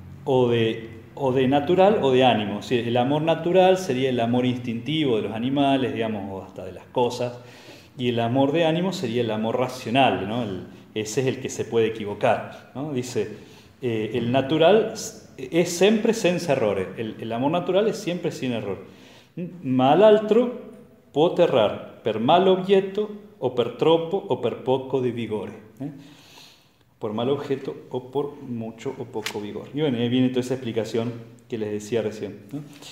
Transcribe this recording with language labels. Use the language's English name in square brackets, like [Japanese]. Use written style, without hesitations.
[Spanish] O de natural o de ánimo. O sea, el amor natural sería el amor instintivo de los animales, digamos, o hasta de las cosas. Y el amor de ánimo sería el amor racional, ¿no? Ese es el que se puede equivocar, ¿no? Dice, el natural es siempre sin errores. El amor natural es siempre sin error. [Italian] Mal altro può errar, per mal objeto o per troppo o per poco di vigore. [Spanish] Por mal objeto o por mucho o poco vigor. Y bueno, ahí viene toda esa explicación que les decía recién, ¿no?